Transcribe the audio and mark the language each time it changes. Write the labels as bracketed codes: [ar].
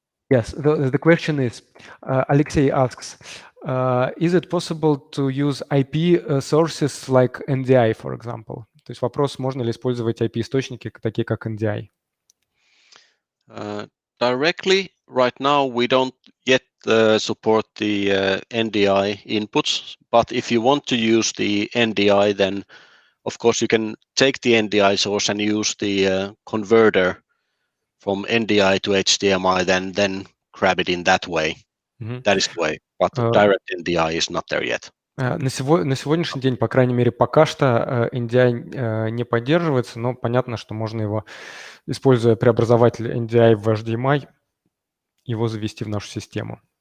[en] Yes, the question is, Alexei asks, is it possible to use IP sources like NDI, for example? [ru] То есть вопрос, можно ли использовать IP-источники, такие как NDI? [en] Directly, right now, we don't yet support the NDI inputs, but if you want to use the NDI, then of course you can take the NDI source and use the converter from NDI to HDMI, then grab it in that way. That is the way, but direct NDI is not there yet. [ru] На сегодняшний день, по крайней мере, пока что NDI не поддерживается, но понятно, что можно его, используя преобразователь NDI в HDMI, его завести в нашу систему.